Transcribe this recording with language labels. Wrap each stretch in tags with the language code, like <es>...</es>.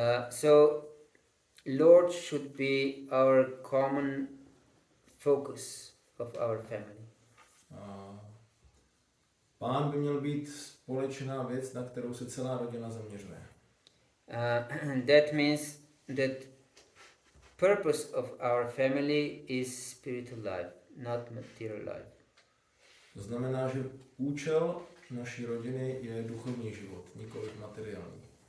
<en>So Lord should be our common focus of our family.</en> <cs>Pán by měl být společná věc, na kterou se celá rodina zaměřuje.</cs> <en>That means that purpose of our family is spiritual life, not material life.</en> <cs>To znamená, že účel naší rodiny je duchovní život, nikoliv materiální.</cs>